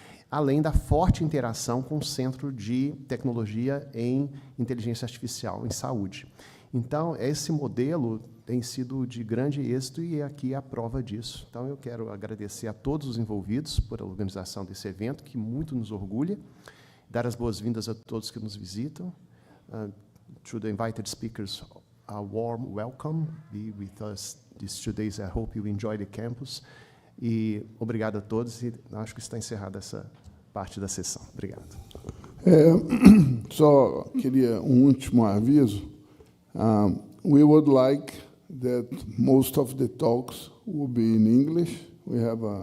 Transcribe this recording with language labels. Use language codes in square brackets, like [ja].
[pt] Além da forte interação com o Centro de Tecnologia em Inteligência Artificial, em Saúde. Então, esse modelo tem sido de grande êxito e aqui é a prova disso. Então, eu quero agradecer a todos os envolvidos por a organização desse evento, que muito nos orgulha, dar as boas-vindas a todos que nos visitam. [en] To the invited speakers, a warm welcome. Be with us these 2 days. I hope you enjoy the campus. [pt] E obrigado a todos, e acho que está encerrada essa parte da sessão. Obrigado. Só queria um último aviso. [en] We would like that most of the talks will be in English. We have